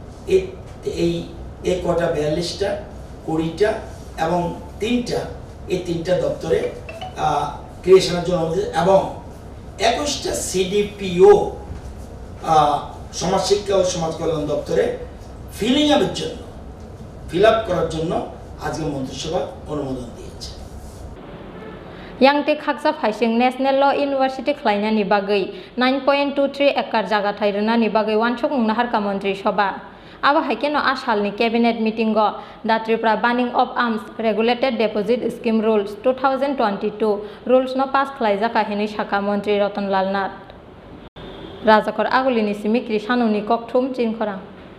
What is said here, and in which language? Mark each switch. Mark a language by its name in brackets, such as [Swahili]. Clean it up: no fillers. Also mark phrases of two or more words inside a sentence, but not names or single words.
[Bangla] এই কটা 42টা 20টা এবং 3টা, এই 3টা দপ্তরে ক্রিয়েশনের জন্য এবং 21টা সিডিপিও সমাজ শিক্ষা ও সমাজ কল্যাণ দপ্তরে [English] fill up [Bangla] করার জন্য আজকে মন্ত্রিসভা অনুমোদন দিয়েছে। [Kok Borok] Yangte khaksa phaising National Law University khlainani bagai 9.23 ekar jaga thairunani bagai wansok nahar ka [Bangla] মন্ত্রী সভা [Kok Borok] aba haikeno asalni [English] cabinet meeting [Kok Borok] go the Tripura banning of arms regulated deposit scheme rules 2022 rules no pass khlaijaka hini shaka mantri Ratanlal Nath Rajakor agulini simikri sanuni kokthum Chini Khorang